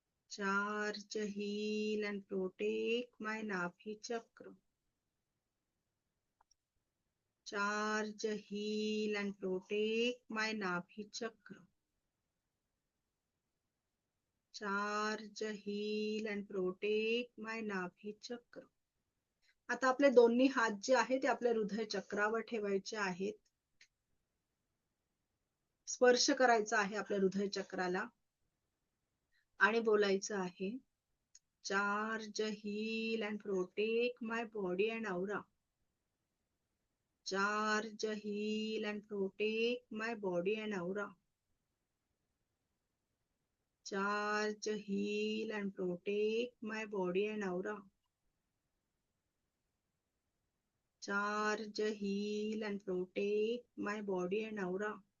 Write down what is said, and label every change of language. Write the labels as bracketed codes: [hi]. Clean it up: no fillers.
[en] Charge, heal and protect my nabhi chakra. Charge, heal and protect my nabhi chakra. Charge, heal and protect my nabhi chakra. [mr] आता आपले दोन्ही हात जे आहेत ते आपल्या हृदय चक्रावर ठेवायचे आहेत. स्पर्श करायचा आहे आपल्या हृदय चक्राला आणि बोलायचं आहे, [en] Charge, heal and protect my body and aura. Charge, heal and protect my body and aura. Charge, heal and protect my body and aura. Charge, heal and protect my body and aura.